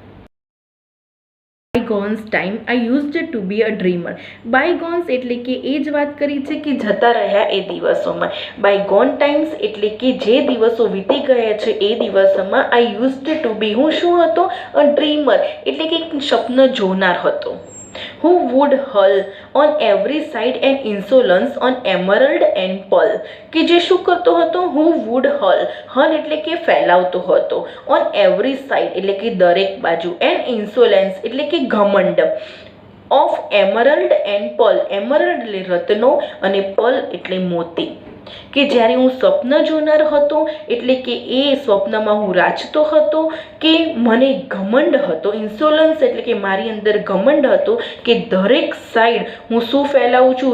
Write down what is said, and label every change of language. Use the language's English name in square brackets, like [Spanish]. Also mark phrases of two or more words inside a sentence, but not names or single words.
[English] Bygones time I used to be a dreamer. [Gujarati] બાયગોન્સ એટલે કે એ જ વાત કરી છે કે જતા રહ્યા એ દિવસોમાં. [English] Bygone times [Gujarati] એટલે કે જે દિવસો વીતી ગયા છે એ દિવસોમાં [English] I used to be, [Gujarati] હું શું હતો? [English] a dreamer [Gujarati] એટલે કે સપન જોનાર હતો. [English] Who would hull on every side and insolence on emerald and pearl. [Gujarati] કે જે શું કરતો હતો? [English] Who would hull [Gujarati] એટલે કે ફેલાવતો હતો. [English] On every side [Gujarati] એટલે કે દરેક બાજુ. [English] and insolence [Gujarati] એટલે કે ઘમંડ. [English] of emerald and pearl. [Gujarati] emerald એટલે રત્નો અને pearl એટલે મોતી. કે જ્યારે હું સ્વપ્ન જોનાર હતો એટલે કે એ સ્વપ્નમાં હું રાચતો હતો કે મને ઘમંડ હતો. ઇન્સોલન્સ એટલે કે મારી અંદર ઘમંડ હતો કે દરેક સાઈડ હું શું ફેલાવું છું?